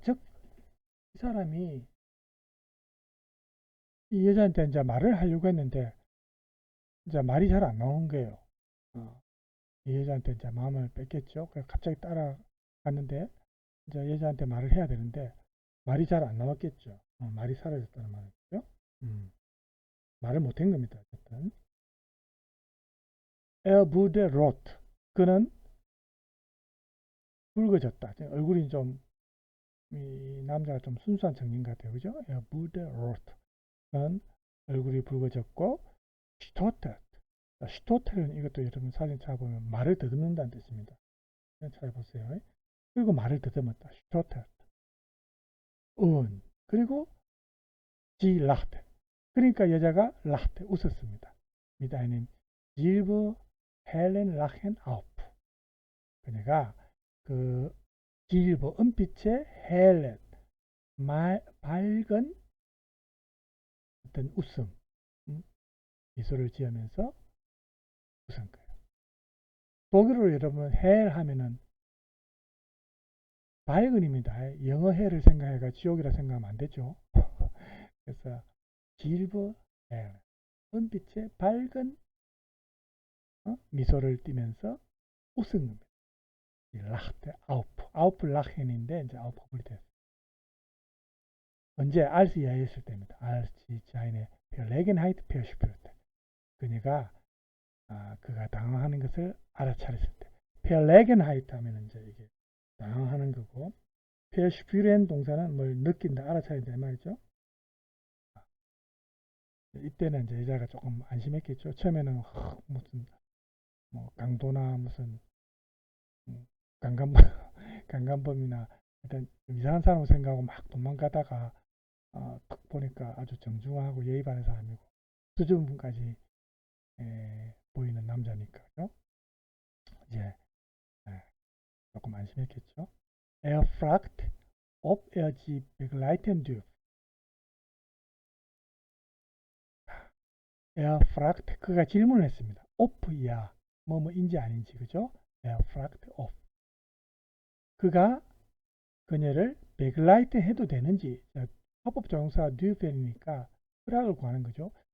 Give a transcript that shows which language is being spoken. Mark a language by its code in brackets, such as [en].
[ko] 즉, 이 사람이 이 여자한테 이제 말을 하려고 했는데 이제 말이 잘 안 나오는 거예요. 이 여자한테 이제 마음을 뺏겼죠. 그래서 갑자기 따라갔는데 이제 여자한테 말을 해야 되는데 말이 잘 안 나왔겠죠. 말이 사라졌다는 말이죠. 말을 못한 겁니다. [de] 어쨌든 Er wurde rot. [ko] 그는 붉어졌다. 얼굴이 좀 이 남자가 좀 순수한 청년 같아요. [de] 그죠? Er wurde rot. [ko] 그는 얼굴이 붉어졌고 stottert. stotter는 이것도 여러분 사진 찾아보면 말을 더듬는다는 뜻입니다. 찾아보세요. 그리고 말을 더듬었다. stottert. [de] 그리고 sie lachte. [ko] 그러니까 여자가 lachte 웃었습니다. [de] mit einem silber hellen Lachen auf. [ko] 그녀가 그 silber 은빛의 hellen 밝은 어떤 웃음 미소를 지으면서 웃은 거예요. 독일어로 여러분 hell 하면은 밝은입니다. 영어 hell을 생각해가 지옥이라 생각하면 안 되죠. 그래서 silber hell 은빛의 밝은 미소를 띠면서 웃은 겁니다. lachte auf, auf lachen인데 이제 auf이 됐어요. 언제 als 야했을 때입니다. [de] als 자인의 Verlegenheit verspürte. [ko] 그녀가 그가 당황하는 것을 알아차렸을 때. Verlegenheit 하면 이제 이게 당황하는 거고, verspüren 동사는 뭘 느낀다, 알아차린다 이 말이죠. 이때는 이제 여자가 조금 안심했겠죠. 처음에는 무슨 뭐 강도나 무슨 강간범이나 일단 이상한 사람을 생각하고 막 도망가다가 딱 보니까 아주 정중하고 예의 바른 사람이고 수줍음까지 보이는 남자니까요. 이제 조금 안심했겠죠. [de] Er fragt, ob er sie begleiten dürfe. Er fragt, [ko] 그가 질문을 했습니다. ob야, 뭐뭐인지 아닌지, 그죠? [de] Er fragt ob. [ko] 그가 그녀를 begleiten 해도 되는지, 합법 조동사 dürfe니까 허락을 구하는 거죠.